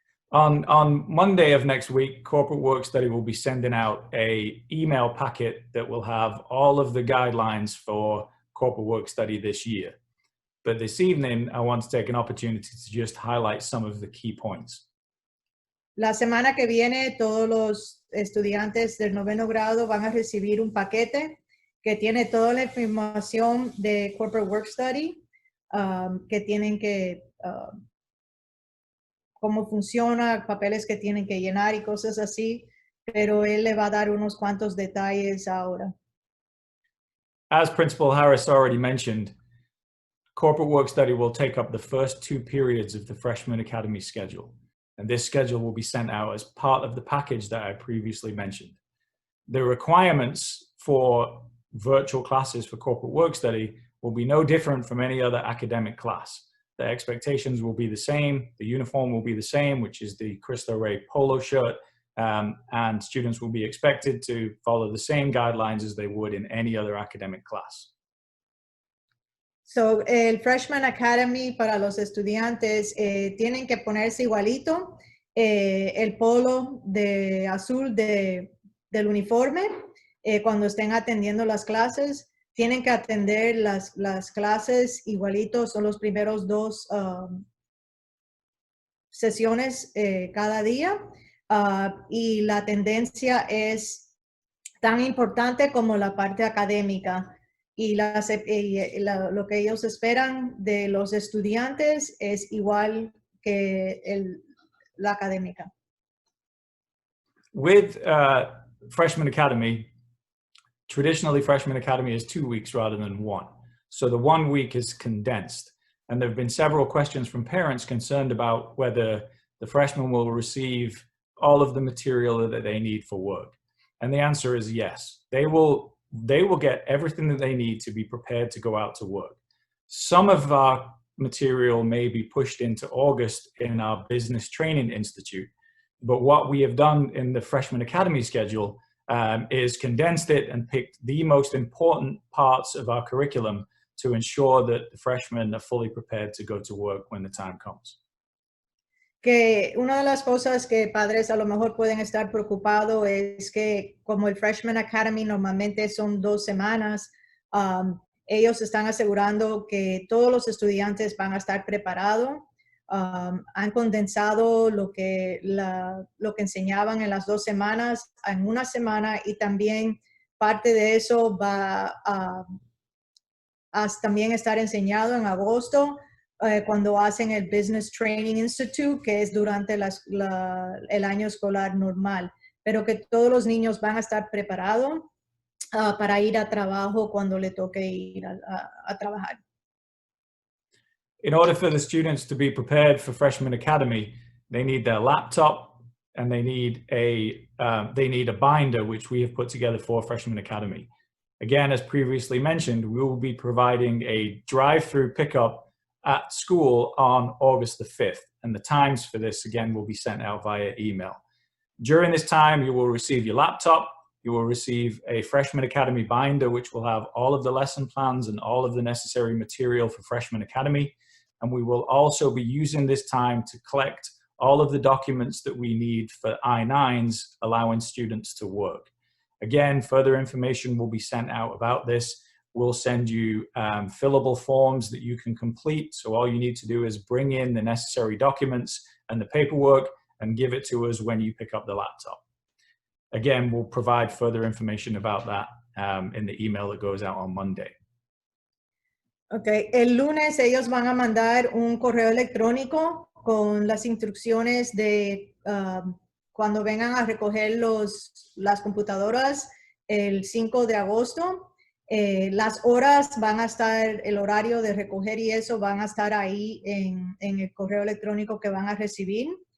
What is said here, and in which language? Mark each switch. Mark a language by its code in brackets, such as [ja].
[en] On Monday of next week, Corporate Work Study will be sending out an email packet that will have all of the guidelines for Corporate Work Study this year. But this evening, I want to take an opportunity to just highlight some of the key points. [es] La semana que viene, todos los estudiantes del 9º grado van a recibir un paquete que tiene toda la información de Corporate Work Study, que tienen que, cómo funciona, papeles que tienen que llenar y cosas así, pero él le va a dar unos cuantos detalles ahora. [en] As Principal Harris already mentioned, Corporate Work Study will take up the first 2 periods of the Freshman Academy schedule. And this schedule will be sent out as part of the package that I previously mentioned. The requirements for virtual classes for Corporate Work Study will be no different from any other academic class. The expectations will be the same, the uniform will be the same, which is the Cristo Rey polo shirt, and students will be expected to follow the same guidelines as they would in any other academic class. [es] So, el Freshman Academy para los estudiantes tienen que ponerse igualito, el polo de azul del uniforme cuando estén atendiendo las clases. Tienen que atender las clases igualitos, son los primeros 2 sesiones cada día. Y la tendencia es tan importante como la parte académica. Y lo que ellos esperan de los estudiantes es igual que la académica. [en] With Freshman Academy, traditionally Freshman Academy is 2 weeks rather than 1. So the 1 week is condensed. And there have been several questions from parents concerned about whether the freshmen will receive all of the material that they need for work. And the answer is yes. They will get everything that they need to be prepared to go out to work. Some of our material may be pushed into August in our Business Training Institute. But what we have done in the Freshman Academy schedule is condensed it and picked the most important parts of our curriculum to ensure that the freshmen are fully prepared to go to work when the time comes. [es] Que una de las cosas que padres a lo mejor pueden estar preocupados es que como el Freshman Academy normalmente son 2 semanas, ellos están asegurando que todos los estudiantes van a estar preparados. Han condensado lo que enseñaban en las 2 semanas en 1 semana, y también parte de eso va a también estar enseñado en agosto cuando hacen el Business Training Institute, que es durante el año escolar normal, pero que todos los niños van a estar preparados para ir a trabajo cuando le toque ir a trabajar. [en] In order for the students to be prepared for Freshman Academy, they need their laptop and they need a binder, which we have put together for Freshman Academy. Again, as previously mentioned, we will be providing a drive-through pickup at school on August the 5th. And the times for this, again, will be sent out via email. During this time, you will receive your laptop. You will receive a Freshman Academy binder, which will have all of the lesson plans and all of the necessary material for Freshman Academy. And we will also be using this time to collect all of the documents that we need for I-9s, allowing students to work. Again, further information will be sent out about this. We'll send you fillable forms that you can complete. So all you need to do is bring in the necessary documents and the paperwork and give it to us when you pick up the laptop. Again, we'll provide further information about that in the email that goes out on Monday. [es] Okay, el lunes ellos van a mandar un correo electrónico con las instrucciones de cuando vengan a recoger las computadoras el 5 de agosto. Las horas van a estar, el horario de recoger y eso van a estar ahí en el correo electrónico que van a recibir.